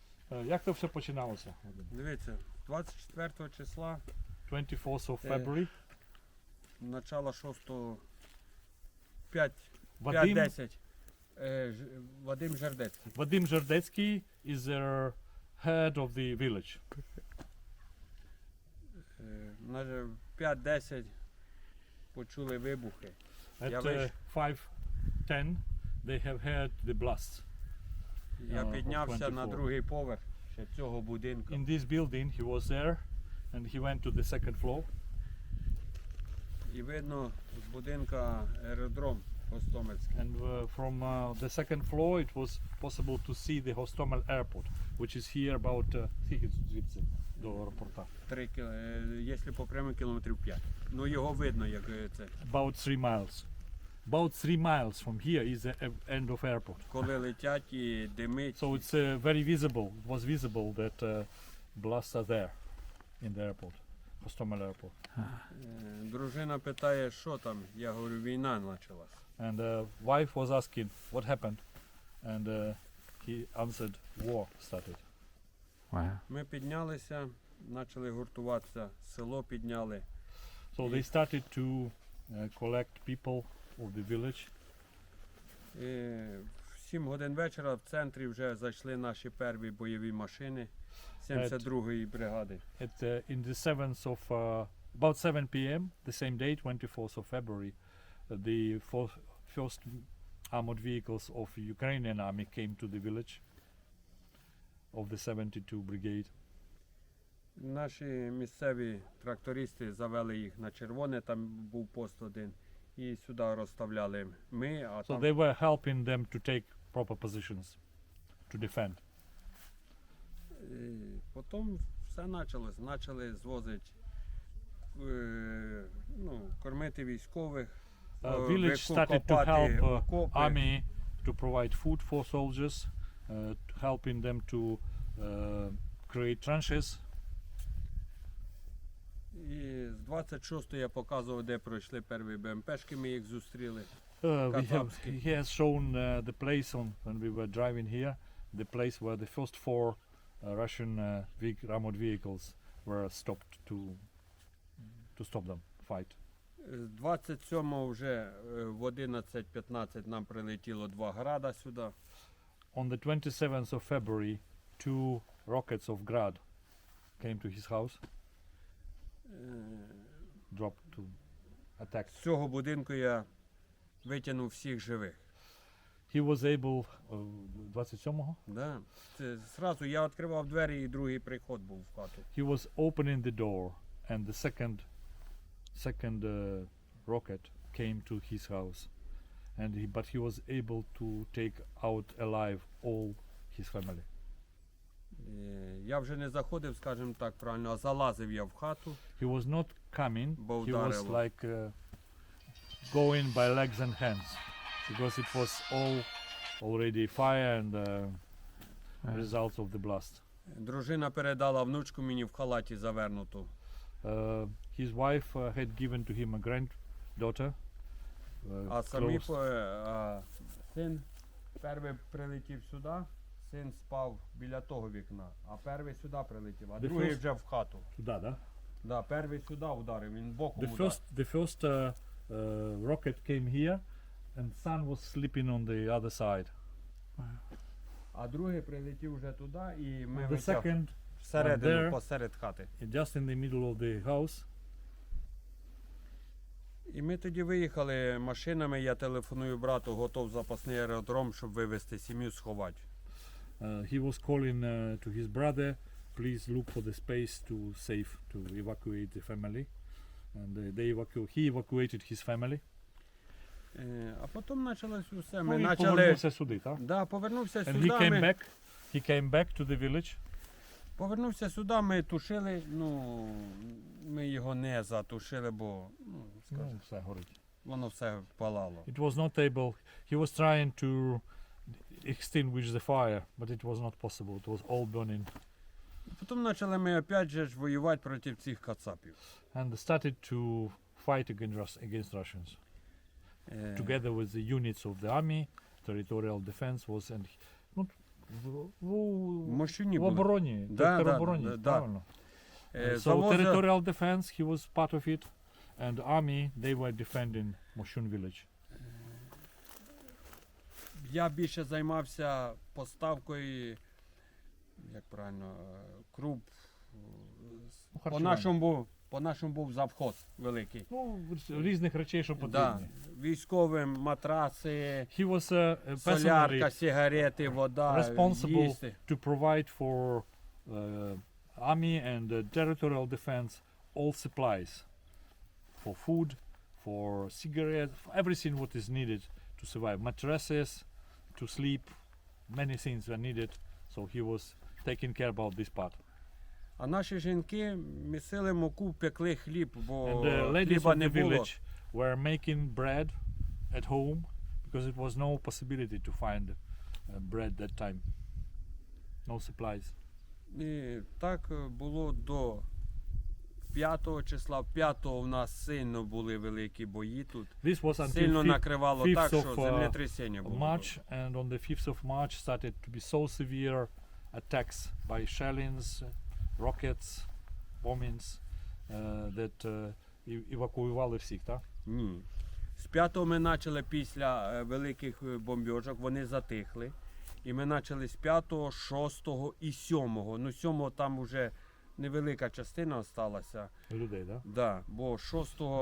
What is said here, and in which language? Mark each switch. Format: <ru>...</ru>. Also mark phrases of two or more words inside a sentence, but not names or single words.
<uk>Як це все починалося? Дивіться, 24 числа,</uk> <en>24th of February.</en> <uk>начало 6-го, 5, Вадим, 5-10. Вадим Жердецький.</uk> <en>Vadim Zherdetsky is the head of the village.</en> <uk>На 5-10 почули вибухи.</uk> <en>At</en> <uk>Я вийшов.</uk> <en>5:10 they have heard the blasts.</en> <uk>Я</uk> <en>of</en> <uk>піднявся 24. на другий поверх ще цього будинку.</uk> <en>In this building he was there and he went to the second floor.</en> <uk>І видно з будинка аеродром Гостомельський.</uk> <en>And from the second floor it was possible to see the Hostomel airport, which is here about</en> <uk>скільки звідси до аеропорта? Якщо по прямому кілометрів 5. Ну його видно, як це.</uk> <en>About 3 miles. About 3 miles from here is the end of airport.</en> <uk>Коли летять і димить.</uk> <en>So it's very visible. It was visible that blasts are there in the airport, Hostomel airport.</en> <uk>Дружина питає, що там? Я говорю, війна почалась.</uk> <en>And wife was asking what happened, and he answered, war started. Wow.</en> <uk>Ми піднялися, почали гуртуватися, село підняли.</uk> <en>So they started to collect people of the village.</en> <uk>І в 7 годин вечора в центрі вже зайшли наші перві бойові машини 72-ї бригади.</uk> <en>At in the 7th of about 7 p.m. the same day, 24th of February, the first armored vehicles of Ukrainian army came to the village of the 72 brigade.</en> <uk>Наші місцеві трактористи завели їх на червоне, там був пост один, і сюди розставляли ми, а</uk> <en>So</en> <uk>там</uk> <en>they were helping them to take proper positions to defend.</en> <uk>потім все почалось. Почали звозити, кормити військових,</uk> <en>Village started to help</en> <uk>окопи.</uk> <en>army to provide food for soldiers, helping them to create trenches.</en> <uk>І з 26-ї я показував, де пройшли перші БМПшки, ми їх зустріли.</uk> <en>He has shown the place when we were driving here, the place where the first 4 Russian armored vehicles were stopped to stop them fight.</en> <uk>З 27-го вже в 11:15 нам прилетіло 2 града сюди.</uk> <en>On the 27th of February, 2 rockets of Grad came to his house, dropped to attack.</en> <uk>З цього будинку я витягнув всіх живих.</uk> <en>He was able,</en> <uk>27-го? Да. Це зразу я відкривав двері і другий приход був в хату.</uk> <en>He was opening the door and the second rocket came to his house, but he was able to take out alive all his family.</en> <uk>Я вже не заходив, скажімо так правильно, а залазив я в хату.</uk> <en>He was not coming,</en> <uk>Бо</uk> <en>he was</en> <uk>вдарило.</uk> <en>like going by legs and hands, because it was all already fire and results of the blast.</en> <uk>Дружина передала внучку мені в халаті завернуту.</uk> <en>His wife had given to him a granddaughter.</en> <uk>А самі</uk> <en>close.</en> <uk>Син перший прилетів сюди, син спав біля того вікна, а перший сюди прилетів, а</uk> <en>The</en> <uk>другий</uk> <en>first-</en> <uk>вже в хату. Туди, да? Да, перший сюди ударив, він боком</uk> <en>The</en> <uk>ударив.</uk> <en>first rocket came here, and son was sleeping on the other side.</en> <uk>А другий прилетів вже туди, і ми</uk> <en>The</en> <uk>витяг</uk> <en>second,</en> <uk>всередину,</uk> <en>there.</en> <uk>посеред хати.</uk> <en>just in the middle of the house.</en> <uk>І ми тоді виїхали машинами, я телефоную брату, готов запасний аеродром, щоб вивезти сім'ю, сховати.</uk> <en>He was calling to his brother, please look for the space to evacuate the family. And he evacuated his family.</en> <uk>А потім почалось усе. Ну, Ми і почали. повернувся сюди, так? Да, повернувся</uk> <en>And</en> <uk>сюди.</uk> <en>he came back to the village.</en> <uk>Повернувся сюди, ми тушили, ми його не затушили, бо Ну, все горить. воно все палало.</uk> <en>It was not able, he was trying to extinguish the fire, but it was not possible. It was all burning.</en> <uk>Потім почали ми опять же ж воювати проти цих кацапів.</uk> <en>And started to fight against Russians. Together with the units of the army, territorial defense was, and not</en> <uk>В Мощуні в були. обороні, Да, да, теробороні, да, да. правильно. So Завозили-</uk> <en>territorial defense, he was part of it, and army, they were defending Moshchun village.</en> <uk>Я більше займався поставкою, як правильно, круп. харчування. По нашому був завхоз великий. Ну, різних речей, що Да. потрібні. Військовим матраци,</uk> <en>He was</en> <uk>солярка,</uk> <en>personally</en> <uk>сигарети, вода,</uk> <en>responsible</en> <uk>їсти.</uk> <en>to provide for army and territorial defense all supplies for food, for cigarettes, for everything what is needed to survive. Mattresses, to sleep, many things were needed. So he was taking care about this part.</en> <uk>А наші жінки місили муку, пекли хліб, бо</uk> <en>And the ladies</en> <uk>хліба</uk> <en>of</en> <uk>не</uk> <en>the</en> <uk>було.</uk> <en>village were making bread at home because it was no possibility to find bread that time. No supplies.</en> <uk>І так було до 5 числа. 5-го у нас сильно були великі бої тут.</uk> <en>This was until</en> <uk>Сильно накривало</uk> <en>5th</en> <uk>так, що</uk> <en>of,</en> <uk>землетрясення було.</uk> <en>March, and on the 5th of March started to be so severe attacks by shellings, rockets, bombings that</en> <uk>евакуювали всіх, так? Ні. З 5-го ми почали після великих бомбьожок, вони затихли. І ми почали з 5-го, 6-го і 7-го. Ну, 7-го там вже невелика частина залишилася. Людей, так? Да, бо 6-го...</uk>